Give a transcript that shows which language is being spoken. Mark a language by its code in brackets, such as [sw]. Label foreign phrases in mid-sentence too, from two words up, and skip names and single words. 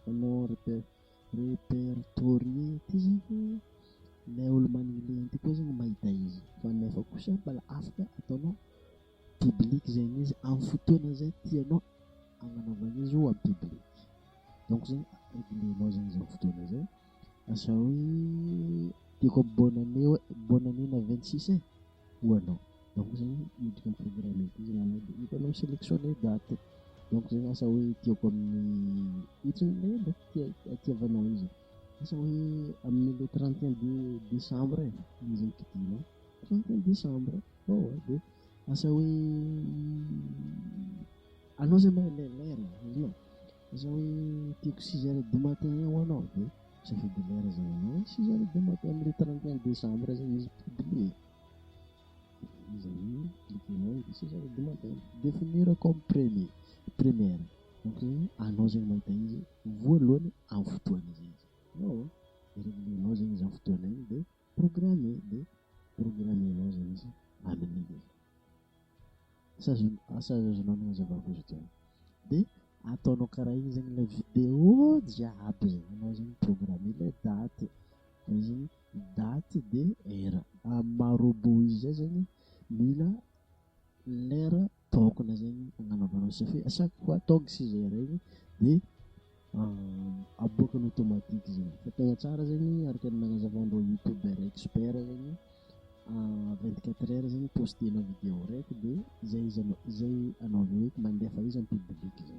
[mg] Anao répertorier ty zegny le olo manileny ty koa zegny mahita izy, fa nefa kosa mbola afaka ataonao public zegny izy amin'ny fotoana zay tianao agnanaovana izy ho amin'ny public. Donc zegny reglenao zegny izy amin'ny fotoana zay, asa hoe tiako [fr] bonne année [mg] na 26 hoanao. Donc zegny midika programme ty zegny anao dia hitanao [fr] sélectionner date. [mg] Donc zegny asa hoe tiako amin'ny itsiny le atiavanao izy, asa hoe amin'ny [fr] le 31 décembre [mg] izy zegny kitianao 31 décembre. Dia asa hoe anao zay mahelelera izinao, asa hoe tiako [fr] 6h du matin [mg] hoanao dia safidy lera zegny anao [fr] 6h du matin [mg] amin'ny 31 décembre zegny izy publié. Izy amin'igny cliquenao dia [fr] 6h du matin définir comme première. [mg] Donc zegny anao zegny mahita izy voalohany amin'ny fotoana zay izy. Reglenao zegny izy amin'ny fotoana igny dia programmenao zegny izy amin'igny. Asa azonao nazavako izy teo dia ataonao karaha igny zegny le vidéo jiaby zegny anao zegny programme le date, izy date dia heure amarobo izy zay zegny mila lera tokona zegny agnanaovanao satria [fr] à chaque fois [mg] tonga 6h igny dia aboakany automatique zegny. Fa tegna tsara zegny araka ny nagnazavan'ireo [fr] youtubeur expert [mg] zegny 24h zegny postenao vidéo raiky dia zay anao hoe mandefa izy amin'ny public zegny.